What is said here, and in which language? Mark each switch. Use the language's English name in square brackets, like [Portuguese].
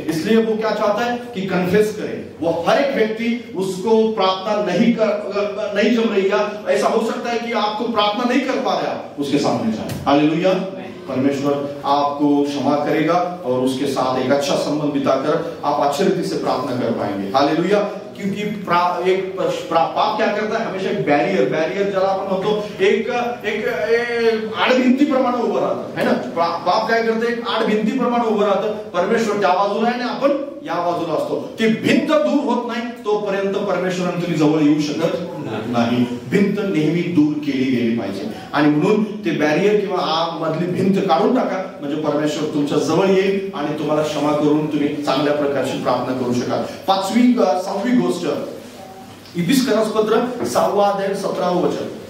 [Hindi] इसलिए वो क्या चाहता है कि कन्फेस करे. वो हर एक व्यक्ति उसको प्रार्थना नहीं जम रही, या ऐसा हो सकता है कि आपको प्रार्थना नहीं कर पा रहे, आप उसके सामने जाए. हालेलुया. परमेश्वर आपको क्षमा करेगा और उसके साथ एक अच्छा संबंध बिताकर आप अच्छे रीति से प्रार्थना कर पाएंगे. हालेलुया. क्योंकि पाप क्या करता है? [Marathi] हमेशा एक बॅरियर ज्याला आपण म्हणतो एक आडभिंतीप्रमाणे उभं राहतं, है ना. पाप काय करतं? एक आडभिंतीप्रमाणे उभं राहतं. परमेश्वर त्या बाजूला आहे आणि आपण या बाजूला असतो. ती भिंत दूर होत नाही तोपर्यंत परमेश्वराने तुम्ही जवळ येऊ शकत नाही. भिंत नेहमी दूर केली गेली पाहिजे, आणि म्हणून ते बॅरियर किंवा आग मधली भिंत काढून टाका, म्हणजे परमेश्वर तुमच्या जवळ येईल आणि तुम्हाला क्षमा करून तुम्ही चांगल्या प्रकारची प्रार्थना करू शकाल. 6वी गोष्ट, इफिस्करास पत्र 6वा अध्याय 17वे वचन.